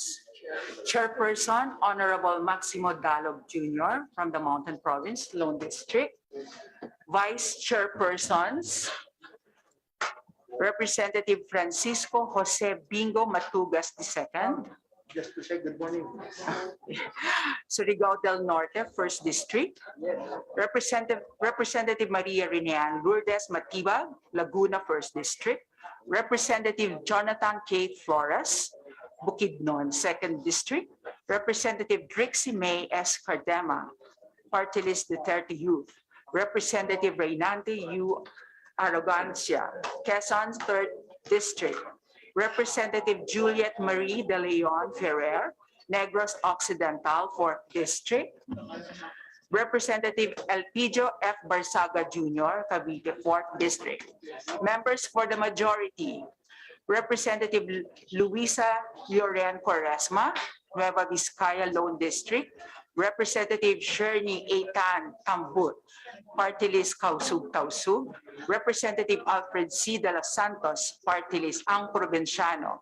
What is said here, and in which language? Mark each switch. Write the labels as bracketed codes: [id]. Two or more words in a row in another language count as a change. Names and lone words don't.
[en] Chairperson, Honorable Maximo Dalog Jr. from the Mountain Province, Lone District. Vice Chairpersons, Representative Francisco Jose Bingo Matugas II. Just to say good morning. Surigao del Norte, 1st District. Representative Maria Rinean Lourdes Matibag, Laguna, 1st District. Representative Jonathan K. Flores, Bukidnon, 2nd District. Representative Trixie May S. Cardema, Party List Duterte Youth. Representative Reynante U. Arrogancia, Quezon, 3rd District. Representative Juliet Marie de Leon Ferrer, Negros Occidental, 4th District. Representative Elpidio F. Barsaga Jr., Cavite, 4th District. Members for the majority, Representative Luisa Lloren Quaresma, Nueva Vizcaya, Lone District. Representative Sherny Eitan Tambut, Party List Kausug-Tausug. Representative Alfred C. de los Santos, Party List Ang Provinciano.